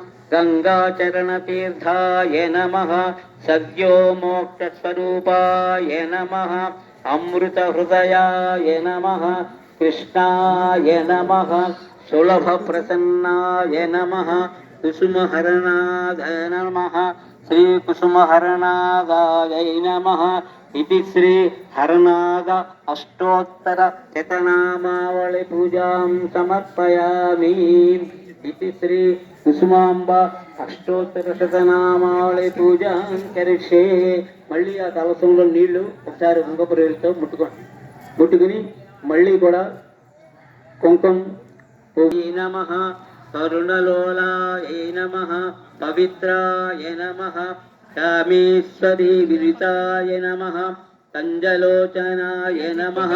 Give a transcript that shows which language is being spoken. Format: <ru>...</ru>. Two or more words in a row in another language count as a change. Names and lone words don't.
<sa>गंगाचरणतीर्थाय नमः सद्यो मोक्षस्वरूपाय नमः अमृतहृदयाय नमः कृष्णाय नमः सुलभप्रसन्नाय नमः कुसुमहरणाय नमः श्रीकुसुमहरणाय नमः इति श्री हरनाद अष्टोत्तर शतनामावళి पूजां समर्पयामि इति श्री కుసుమాంబ అష్టోత్తర శతనామావళి పూజాం కరిష్యే.</sa> <te>మళ్ళీ ఆ కలశంలో నీళ్లు ఒకసారి కుంకుమపురేలతో ముట్టుకుని మళ్ళీ కూడా కుంకుమ</te> <sa>నమః కరుణలోలాయ నమః పవిత్రాయ నమః కామేశ్వరీ విదితాయ నమః కంజలోచనాయ నమః</sa>